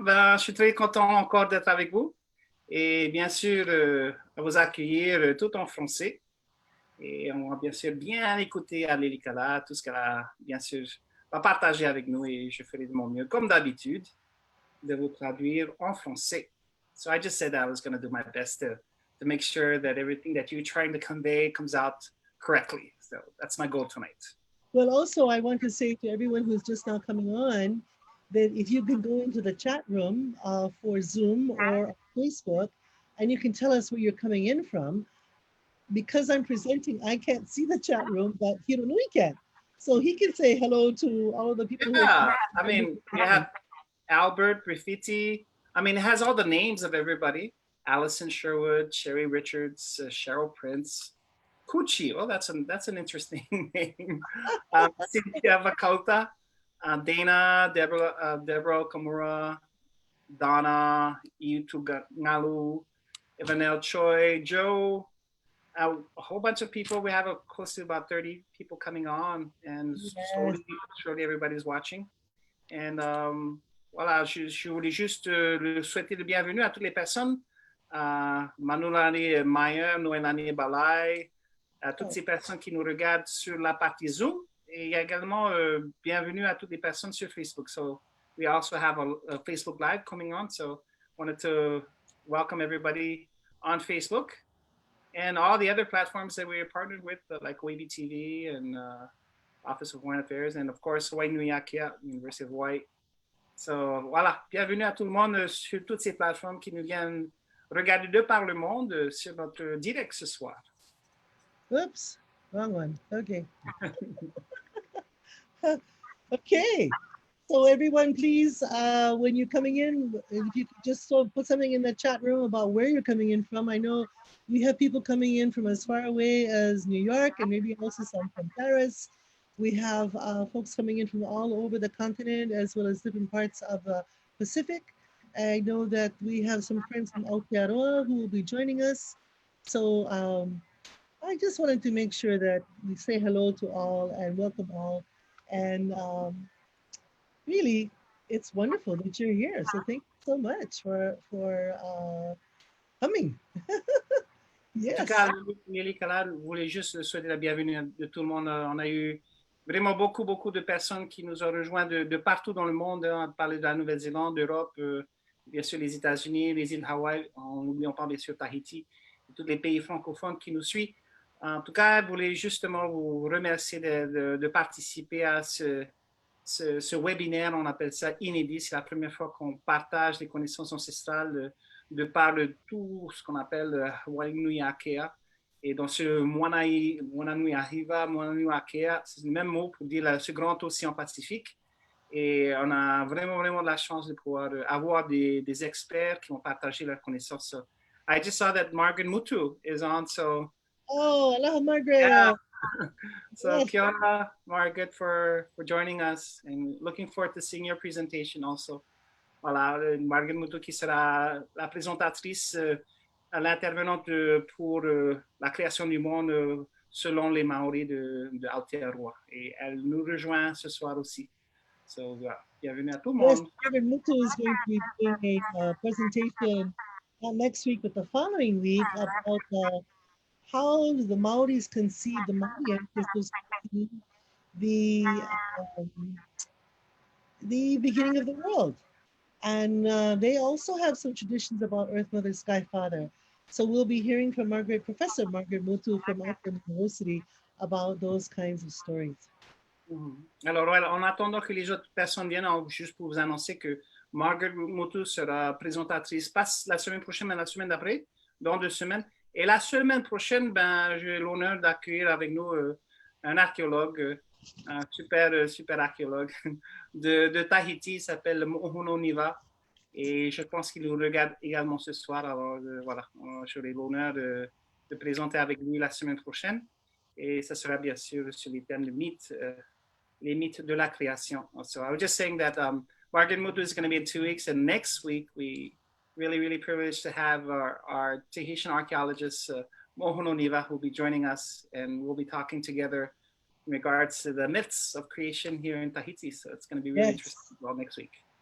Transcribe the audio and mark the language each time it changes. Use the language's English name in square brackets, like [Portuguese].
[French] Ben, je suis très content encore d'être avec vous. Et bien sûr, à vous accueillir tout en français. Et on va bien sûr bien écouter à Lilikalā, tout ce qu'elle a, bien sûr, va partager avec nous. Et je ferai de mon mieux, comme d'habitude, de vous traduire en français. [English] So I just said that I was going to do my best to make sure that everything that you're trying to convey comes out correctly. So that's my goal tonight. Well, also, I want to say to everyone who's just now coming on, that if you can go into the chat room for Zoom or Facebook, and you can tell us where you're coming in from. Because I'm presenting, I can't see the chat room, but Hironui can. So he can say hello to all of the people. Yeah, I mean, you have Albert, Graffiti. I mean, it has all the names of everybody. Allison Sherwood, Sherry Richards, Cheryl Prince, Kuchi. Oh, that's an interesting name. Cynthia Vakota, Dana, Deborah Kamura, Donna, Yutu Ngalu, Evanel Choi, Joe, a whole bunch of people. We have close to about 30 people coming on, and yes. slowly everybody's watching. [French] And voilà, je voulais juste souhaiter le bienvenue à toutes les personnes, Manulani Maya, Noelani Balai, à toutes ces personnes qui nous regardent sur la partie Zoom. Et également, bienvenue à toutes les personnes sur Facebook. [English] So we also have a Facebook Live coming on. So wanted to welcome everybody on Facebook and all the other platforms that we are partnered with, like Wavy TV and Office of Hawaiian Affairs, and of course, Hawaiʻinuiākea, University of Hawaii. [French] So voilà, bienvenue à tout le monde sur toutes ces plateformes qui nous viennent regarder de par le monde sur notre direct ce soir. [English] Oops, wrong one. Okay. Okay. So everyone, please, when you're coming in, if you could just put something in the chat room about where you're coming in from. I know we have people coming in from as far away as New York, and maybe also some from Paris. We have folks coming in from all over the continent, as well as different parts of the Pacific. I know that we have some friends from Aotearoa who will be joining us. So I just wanted to make sure that we say hello to all and welcome all. And really, it's wonderful that you're here. So thank you so much for coming. Yes. [French] En tout cas, Lilikalā voulait juste souhaiter la bienvenue de tout le monde. On a eu vraiment beaucoup de personnes qui nous ont rejoints de partout dans le monde. On a parlé de la Nouvelle-Zélande, d'Europe, bien sûr les États-Unis, les îles Hawaï, en n'oubliant pas bien sûr Tahiti, et tous les pays francophones qui nous suivent. En tout cas, je voulais justement vous remercier de participer à ce webinaire. On appelle ça inédit. C'est la première fois qu'on partage les connaissances ancestrales de par tout ce qu'on appelle Hawaiʻinuiākea. Et dans ce Wākea, c'est le même mot pour dire ce grand océan Pacifique. Et on a vraiment de la chance de pouvoir avoir des experts qui vont partager leurs connaissances. [English] So I just saw that Margaret Mutu is on, so... Oh, aloha, Margaret. Yeah. So yes. Kia ora, Margaret, for joining us, and looking forward to seeing your presentation also. [French] Voilà, Margaret Mutu qui sera la présentatrice, l'intervenante pour la création du monde selon les Maoris de Aotearoa. Et elle nous rejoint ce soir aussi. [English] So, [French] bienvenue à tout le monde. [English] Yes, Margaret Mutu is going to be doing a presentation not next week, but the following week about how the Maoris conceived the Maui ancestors, the beginning of the world. And they also have some traditions about Earth Mother, Sky Father. So we'll be hearing from Professor Margaret Mutu from Auckland University about those kinds of stories. [French] Alors, voilà, en attendant que les autres personnes viennent, juste pour vous annoncer que Margaret Mutu sera présentatrice, pas la semaine prochaine, mais la semaine d'après, dans 2 semaines. Et la semaine prochaine, j'ai l'honneur d'accueillir avec nous un archéologue, un super archéologue de Tahiti, il s'appelle Mohono Niva. Et je pense qu'il nous regarde également ce soir. Alors, voilà, j'aurai l'honneur de présenter avec lui la semaine prochaine. Et ça sera bien sûr sur les thèmes de mythes les mythes de la création. [English] So I was just saying that Bargain Mutu is going to be in 2 weeks, and next week we really privileged to have our Tahitian archaeologist Mohono Niva, who will be joining us, and we'll be talking together in regards to the myths of creation here in Tahiti. So it's going to be really interesting well next week.